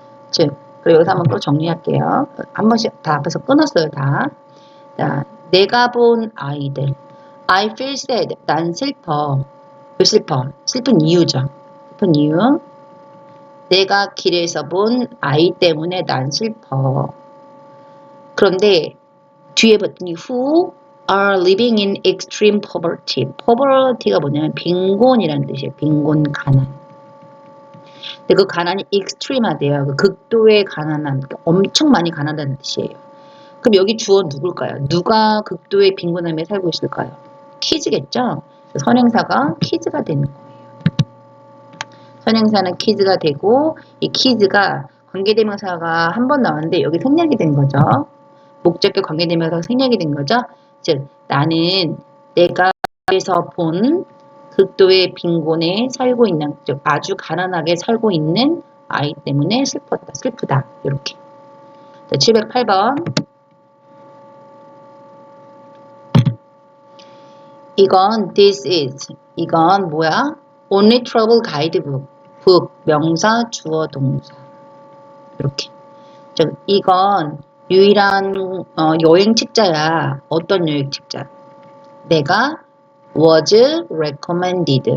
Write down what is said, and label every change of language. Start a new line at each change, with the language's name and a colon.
Korean: 즉, 그리고 여기서 한번 또 정리할게요. 한 번씩 다 앞에서 끊었어요, 다. 자, 내가 본 아이들.
English: I feel sad.
Korean: 난 슬퍼. 왜 슬퍼? 슬픈 이유죠. 슬픈 이유. 내가 길에서 본 아이 때문에 난 슬퍼. 그런데 뒤에 봤더니
English: who are living in extreme poverty.
Korean: poverty가 뭐냐면 빈곤이라는 뜻이에요. 빈곤, 가난. 근데 그 가난이 extreme하대요. 그 극도의 가난함, 엄청 많이 가난하다는 뜻이에요. 그럼 여기 주어 누굴까요? 누가 극도의 빈곤함에 살고 있을까요? 키즈겠죠? 선행사가 키즈가 되는 거예요. 선행사는 키즈가 되고 이 키즈가 관계대명사가 한 번 나왔는데 여기 생략이 된 거죠. 목적격 관계대명사가 생략이 된 거죠. 즉 나는 내가 에서 본 극도의 빈곤에 살고 있는, 즉 아주 가난하게 살고 있는 아이 때문에 슬프다. 이렇게. 708번. 이건
English: this is.
Korean: 이건 뭐야?
English: only travel guidebook.
Korean: book 명사 주어 동사. 이렇게. 즉 이건 유일한 여행 책자야. 어떤 여행 책자? 내가
English: was recommended.